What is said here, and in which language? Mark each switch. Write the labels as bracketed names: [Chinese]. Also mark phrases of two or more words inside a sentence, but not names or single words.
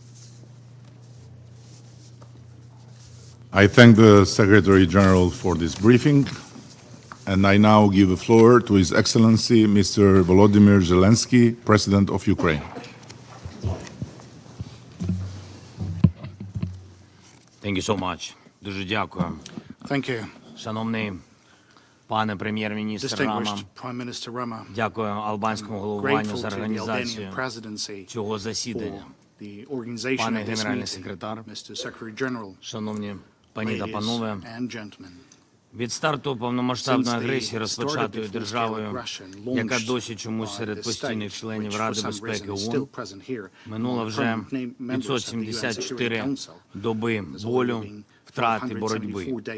[English] I thank the Secretary General for this briefing, and I now give the floor to His Excellency Mr. Volodymyr Zelensky, President of Ukraine. Thank you so much. [Ukrainian] Дуже дякую. [English] Thank you. [Ukrainian] Шановний пане прем'єр-міністр Рама, дякую албанському головуванню за організацію цього засідання. Пане генеральний секретар, шановні пані та панове, від старту повномасштабної агресії, розпочатої державою, яка досі чомусь серед постійних членів Ради безпеки ООН, минуло вже 574 доби болю, втрати боротьби.